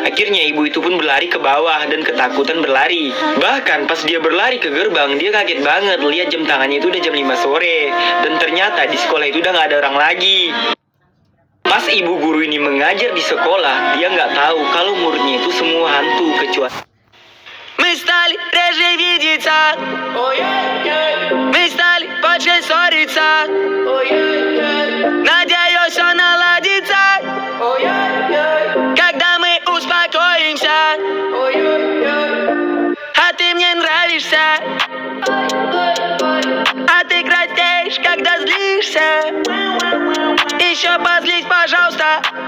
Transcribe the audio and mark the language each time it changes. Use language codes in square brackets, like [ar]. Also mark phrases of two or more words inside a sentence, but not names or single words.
[id] Akhirnya ibu itu pun berlari ke bawah dan ketakutan berlari. Bahkan pas dia berlari ke gerbang, dia kaget banget lihat jam tangannya itu udah jam 5 sore dan ternyata di sekolah itu udah nggak ada orang lagi. Pas ibu guru ini mengajar di sekolah, dia nggak tahu kalau muridnya itu semua hantu kecuali. [ru] Мы стали реже видеться, мы стали больше ссориться, надеюсь, все наладится, когда мы успокоимся, а ты мне нравишься, а ты краснеешь, когда злишься, еще позлись, пожалуйста.